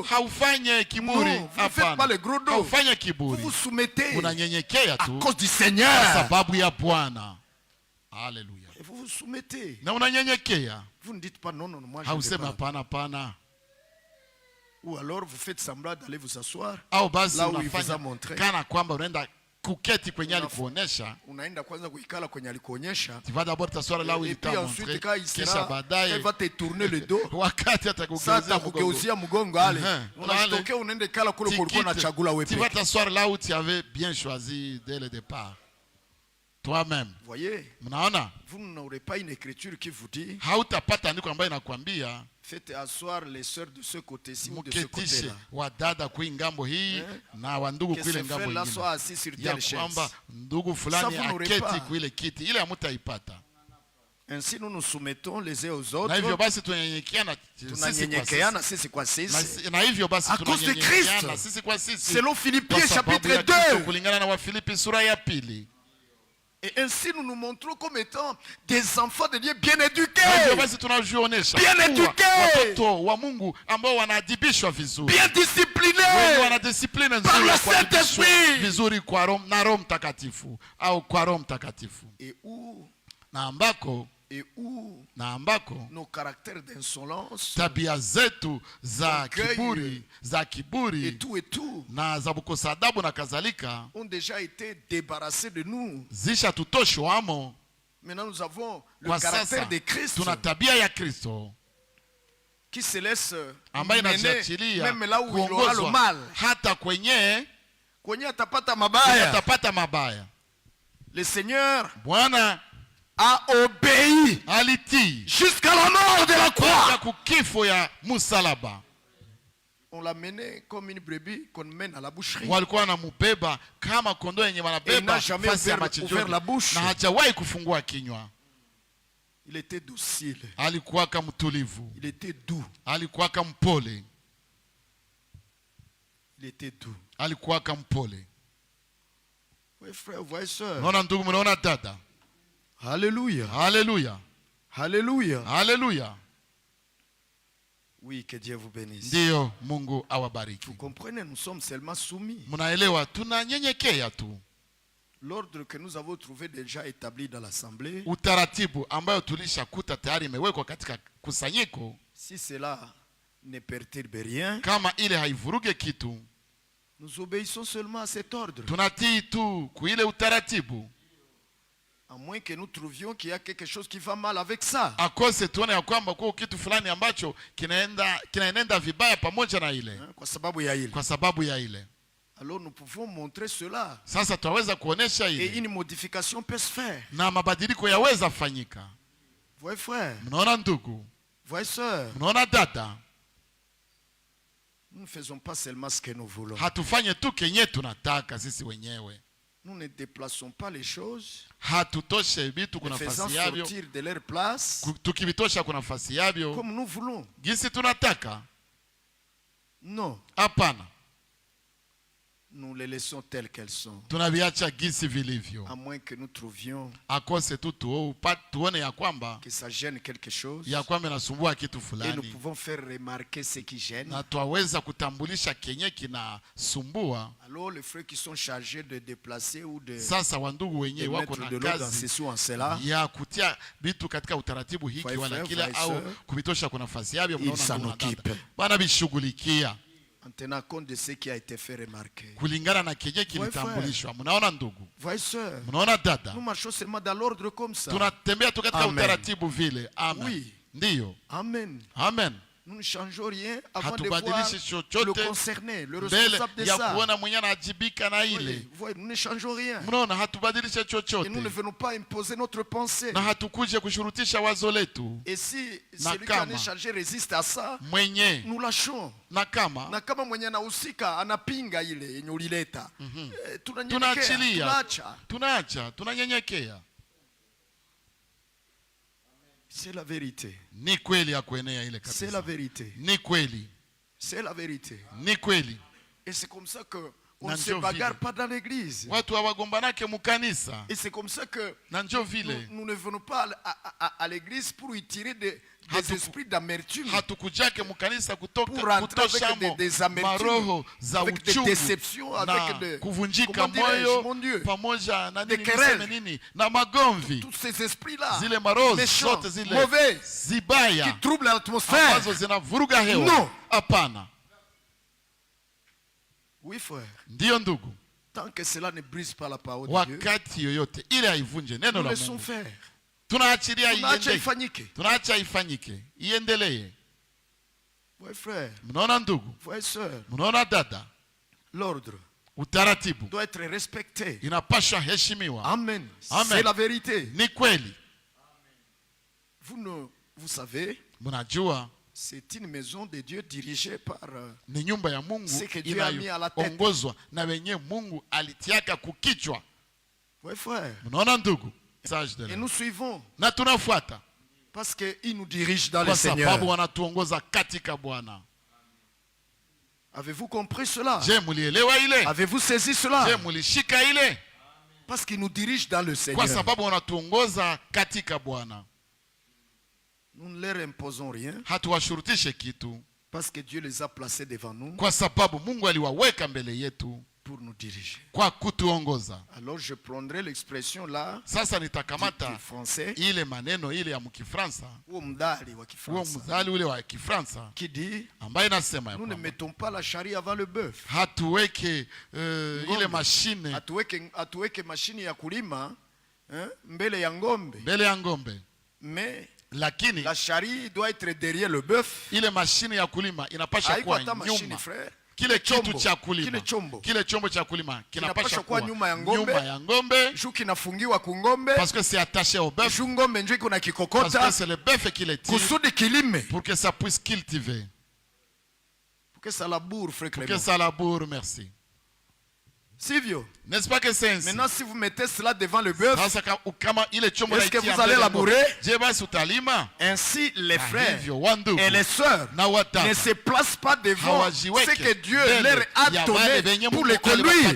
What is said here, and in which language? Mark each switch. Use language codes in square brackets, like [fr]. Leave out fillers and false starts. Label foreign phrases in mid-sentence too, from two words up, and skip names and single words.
[fr] Non, vous ne faites pas le gros dos. Vous vous soumettez à cause du Seigneur. Alléluia. Et vous vous soumettez. Vous ne dites pas non, non, moi je ne vais pas. Ou alors vous faites semblant d'aller vous asseoir là où il vous a montré. [sw] Unaenda kwanza kuikala kwenye alikuonyesha. [fr] Et puis ensuite quand il sera, elle va te tourner le dos. [sw] Sasa kugeuzia mgongo ale. Unashitokea unaenda kala kule kulikuwa na chagula wewe. [fr] Tu vas t'asseoir là où tu avais bien choisi dès le départ. Toi-même. Voyez? Vous n'aurez pas une écriture qui vous dit faites asseoir les sœurs de ce côté-ci ou de ce côté-là. Que ce frère-là soit assis sur telle chaise. Ça, vous n'aurez pas. Ainsi nous nous soumettons les uns aux autres. [sw] Tunanyenyekeana sisi kwa sisi. [fr] À cause de Christ. Selon Philippiens chapitre 2. Et ainsi nous nous montrons comme étant des enfants de Dieu bien éduqués. Bien éduqués. Bien disciplinés. Par le Saint-Esprit. Et où nos caractères d'insolence, [sw] tabia zetu za kiburi [fr] et tout [sw] na za kukosa adabu na kadhalika [fr] ont déjà été débarrassés de nous. Maintenant nous avons le caractère de Christ. [sw] Tuna tabia ya Kristo [fr] qui se laisse mener même là où il aura le mal. [sw] Hata kwenye atapata mabaya. [fr] Le Seigneur [sw] Bwana [fr] a obéi jusqu'à la mort de la croix. On l'a mené comme une brebis qu'on mène à la boucherie. Et il n'a jamais ouvert la bouche. Il était docile. Il était doux. Il était doux. Oui, frère, voyez soeur. Alléluia. Alléluia. Alléluia. Alléluia. Oui, que Dieu vous bénisse. [sw] Ndio, Mungu awabariki. [fr] Vous comprenez, nous sommes seulement soumis. [sw] Mnaelewa, tunanyenyekea tu. [fr] L'ordre que nous avons trouvé déjà établi dans l'assemblée. [sw] Utaratibu ambayo tulishakuta tayari imewekwa katika kusanyiko. [fr] Si cela ne perturbe rien. [sw] Kama ile haivuruge kitu. [fr] Nous obéissons seulement à cet ordre. [sw] Tunatii tu kuile utaratibu. [fr] À moins que nous trouvions qu'il y a quelque chose qui va mal avec ça. [sw] Akose tuone ya kwamba kwa kitu fulani ambacho kinaenda vibaya pamoja na ile. Kwa sababu ya ile. Kwa sababu ya ile. [fr] Alors nous pouvons montrer cela. [sw] Sasa tuweza kuonesha hili. [fr] Et une modification peut se faire. [sw] Na mabadiliko yaweza fanyika. [fr] Voyez frère. [sw] Mnaona ndugu? [fr] Voyez sœur. [sw] Mnaona dada? [fr] Nous ne faisons pas seulement ce que nous voulons. [sw] Hatufanye tu kenye tunataka sisi wenyewe. [fr] Nous ne déplaçons pas les choses. [sw] Hatutoshe vitu kuna nafasi yavyo. [fr] Sortir de leur place. [sw] Tukivitosha kuna nafasi yavyo. [fr] Comme nous voulons. [sw] Gisi tunataka? [fr] Non. [sw] Hapana. [fr] Nous les laissons telles qu'elles sont. [sw] Tunaviacha gisi vilivyo. [fr] À moins que nous trouvions [sw] akose tu tuone ya kwamba [fr] que ça gêne quelque chose. [sw] Ya kwamba inasumbua kitu fulani. [fr] Et nous pouvons faire remarquer ce qui gêne. [sw] Na tuweza kutambulisha kenye kinasumbua. [fr] Alors les frères qui sont chargés de déplacer ou de [sw] sasa wandugu wenyewe wako na kazi ya kutia vitu katika utaratibu hiki wala kila au kubitosha kuna nafasi yavyo, mnaona bana bishughulikia [fr] en tenant compte de ce qui a été fait remarquer. [sw] Kulingana na kenye kilitambulishwa. Mnaona ndugu? [fr] Voyez sœur. [sw] Mnaona dada? [fr] Nous marchons seulement dans l'ordre comme ça. [sw] Tunatembea tu katika utaratibu vile. [fr] Amen. Oui. [sw] Ndiyo. [fr] Amen. Amen. Nous ne changeons rien avant de voir le concerné, le responsable de ça. Oui, nous ne changeons rien. Et nous ne venons pas imposer notre pensée. Et si celui qui en est chargé résiste à ça, nous lâchons. [sw] Na kama mwenye anahusika anapinga ile yenye ulileta, tunanyenyekea. [fr] C'est la vérité. [sw] Ni kweli ya kuenea ile kabisa. [fr] C'est la vérité. [sw] Ni kweli. [fr] C'est la vérité. [sw] Ni kweli. [fr] Et c'est comme ça que on ne se bagarre pas dans l'église. [sw] Watu hawagombanake mukanisa. [fr] Et c'est comme ça que nous ne venons pas à l'église pour y tirer des esprits d'amertume. [sw] Hatukujake mukanisa [fr] pour rentrer avec des amertumes, avec des déceptions, avec des [sw] kuvunjika moyo pamoja na nini niseme nini na magomvi. [fr] Tous ces esprits-là, [sw] zile maroho zote zile mauvais, zibaya, [fr] qui troublent l'atmosphère, [sw] ambazo zinavuruga hewa. [fr] Non. [sw] Hapana. [fr] Oui frère. [sw] Ndiyo ndugu. [fr] Tant que cela ne brise pas la parole de Dieu, [sw] wakati yoyote ile haivunje neno la Mungu, [fr] faire. [sw] Tunaachilia ifanyike. Tunaacha ifanyike. Iendelee. [fr] Ouais frère. [sw] Mnaona ndugu? [fr] Ouais sœur. [sw] Mnaona dada? [fr] L'ordre, [sw] utaratibu [fr] doit être respecté. [sw] Inapaswa heshimiwa. [fr] Amen. Amen. C'est la vérité. [sw] Ni kweli. [fr] Vous savez, [sw] mnajua [fr] c'est une maison de Dieu dirigée par [sw] ni nyumba ya Mungu inayoongozwa na wenye Mungu alitiaka kukichwa. [fr] Ouais frère. [sw] Mnaona ndugu? [fr] Et nous suivons. [sw] Na tunafuata. [fr] Parce que il nous dirige dans le Seigneur. [sw] Kwa sababu wanatuongoza katika Bwana. [fr] Avez-vous compris cela? [sw] Je mulielewa ile? [fr] Avez-vous saisi cela? [sw] Je mulishika ile? [fr] Parce qu'il nous dirige dans le Seigneur. [sw] Kwa sababu wanatuongoza katika Bwana. [fr] Nous ne leur imposons rien. [sw] Hatuwashurutishe kitu. [fr] Parce que Dieu les a placés devant nous. [sw] Kwa sababu Mungu aliwaweka mbele yetu. [fr] Pour nous diriger. [sw] Kwa kutuongoza. [fr] Alors je prendrai l'expression là. [sw] Sasa nitakamata ile maneno ile ya mkifransa. Huo mdali wa Kifaransa. Huo mdali ule wa Kifaransa. [fr] Qui dit, [sw] ambaye nasema [fr] nous ne mettons pas la charrue avant le bœuf. [sw] Hatuweke ile mashine. Hatuweke mashine ya kulima mbele ya ngombe. Mbele ya ngombe. [fr] Mais [sw] lakini [fr] la charrue doit être derrière le bœuf. [sw] Ile mashine ya kulima inapasha kuwa nyuma. Kile kitu cha kulima, kile chombo cha kulima kinapaswa kuwa nyuma ya ngombe. Juu kinafungiwa ku ngombe. [fr] Parce que c'est attaché au bœuf. [sw] Juu ngombe ndio iko na kikokota. [fr] Parce que c'est le bœuf qui le tire. [sw] Kusudi kilime. [fr] Pour que ça puisse cultiver. Pour que ça laboure, frère Clément. Pour que ça laboure, merci. [sw] Sivyo. [fr] N'est-ce pas que c'est ainsi? Maintenant si vous mettez cela devant le bœuf, est-ce que vous allez labourer? Ainsi les frères et les sœurs ne se placent pas devant ce que Dieu leur a donné pour les conduire.